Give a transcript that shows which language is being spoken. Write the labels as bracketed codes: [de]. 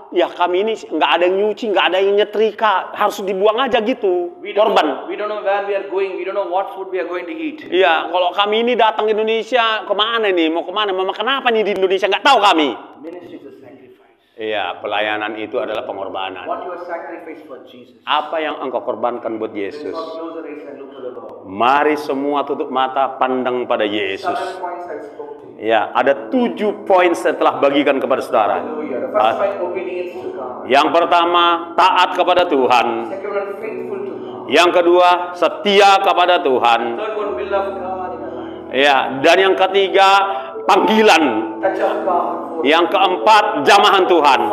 [id] Ya, kami ini nggak ada yang nyuci, nggak ada yang nyetrika, harus dibuang aja gitu. Korban. [en] We don't know where we are going. We don't know what food we are going to eat. [id] Iya, kalau kami ini datang ke Indonesia, kemana nih? Mau kemana? Mau makan apa nih di Indonesia? Nggak tahu kami. [en] Ministry is a sacrifice. [id] Iya, pelayanan itu adalah pengorbanan. [en] What you are sacrifice for Jesus? [id] Apa yang engkau korbankan buat Yesus? [en] Close the eyes and look to the Lord. [id] Mari semua tutup mata, pandang pada Yesus. [en] 7 points I spoke to you. [id] Ya, ada 7 poin setelah bagikan kepada saudara. [en] Hallelujah. The first point, obedience to God. [id] Yang pertama, taat kepada Tuhan. [en] Second one, faithful to God. [id] Yang kedua, setia kepada Tuhan. [en] Third one, will of God in our life. [id] Ya, dan yang ketiga, panggilan. [en] Touch of God. [id] Yang keempat, jamahan Tuhan.